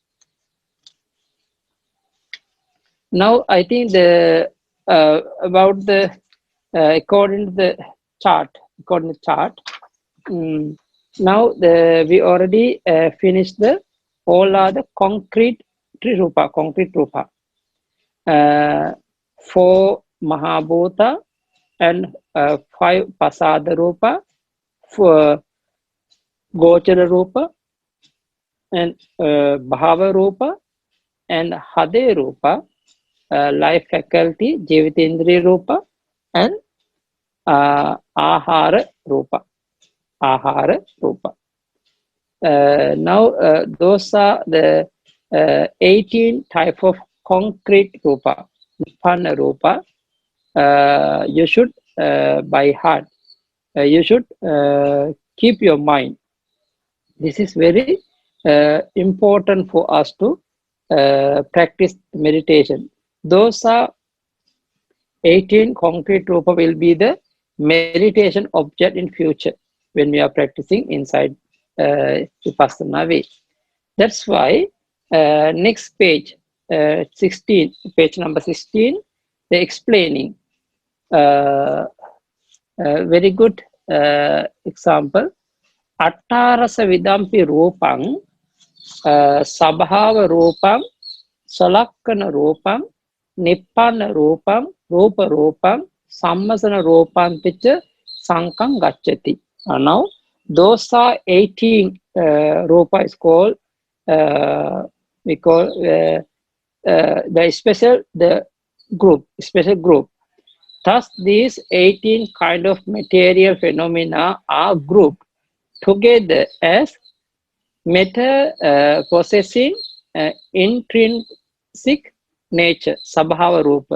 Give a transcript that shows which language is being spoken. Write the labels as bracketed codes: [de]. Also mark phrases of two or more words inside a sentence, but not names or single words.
[en] Now, I think about the according to the chart, now we already finished all are the concrete rupa. 4 Mahabhuta and 5 [pi] Pasada Rupa, [en] 4 [pi] Gochara Rupa [en] and [pi] Bhava Rupa [en] and [pi] Hade Rupa, [en] life faculty, [pi] Jivitindriya Rupa [en] and [pi] Ahara Rupa. [en] Now, those are the 18 type of concrete rupa, [pi] Nibbana rupa. [en] You should by heart. You should keep your mind. This is very important for us to practice meditation. Those are 18 concrete rupa will be the meditation object in future when we are practicing inside Vipassana way. That's why next page, 16, page number 16, they're explaining very good example. [pi] Attarasa vidampi rupang sabhava rupam salakkana rupam nippana rupam rupa rupam sammasana rupam picha sankam gacchati. [en] Now those are 18 rupa is called we call the special group. Thus these 18 kind of material phenomena are grouped together as matter possessing intrinsic nature, [pi] sabhava rupa.